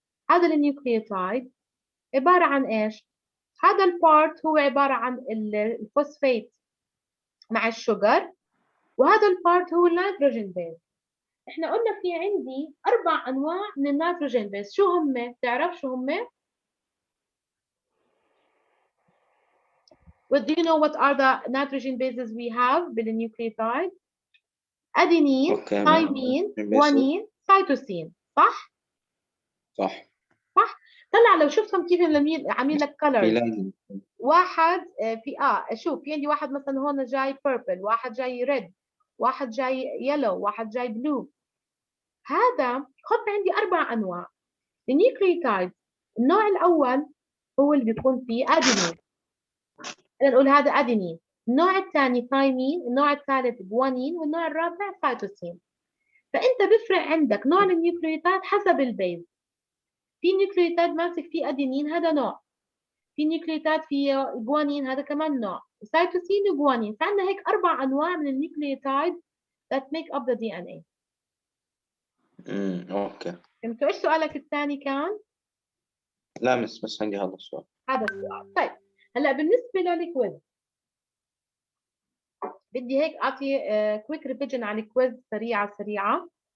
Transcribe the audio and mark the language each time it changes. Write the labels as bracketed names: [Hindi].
[Arabic] هذا النيوكليوتايد عباره عن ايش؟ هذا البارت هو عباره عن الفوسفات مع الشوجر، وهذا البارت هو النيتروجين بيز. احنا قلنا في عندي 4 انواع من النيتروجين بيز. شو هم؟ تعرف شو هم؟ [English] What do you know what are the nitrogen bases we have [Arabic] بالنيوكليوتايد؟ ادينين، ثايمين، جوانين، سيتوسين، صح؟ صح. طلع لو شفتهم كيف عاملين لك كلرز. واحد في شوف في عندي واحد مثلا هون جاي بيربل، واحد جاي ريد، واحد جاي يلو، واحد جاي بلو. هذا خط عندي 4 انواع النيوكليوتايد. النوع الاول هو اللي بيكون فيه ادينين، نقول هذا ادينين. النوع الثاني ثايمين، النوع الثالث جوانين، والنوع الرابع سيتوسين. فانت بيفرق عندك نوع النيوكليوتايد حسب البيز. في نيوكليوتايد ماسك فيه ادينين هذا نوع، في نيوكليوتايد فيه جوانين هذا كمان نوع، سيتوسين وجوانين. فعندنا هيك 4 انواع من النيوكليوتايد [English] that make up the DNA. [Arabic] اوكي. فهمتوا ايش سؤالك الثاني كان؟ لا بس عندي هذا السؤال. هذا السؤال. طيب هلا بالنسبه للكويز بدي هيك اعطي كويك ريفيجن على الكويز سريعه.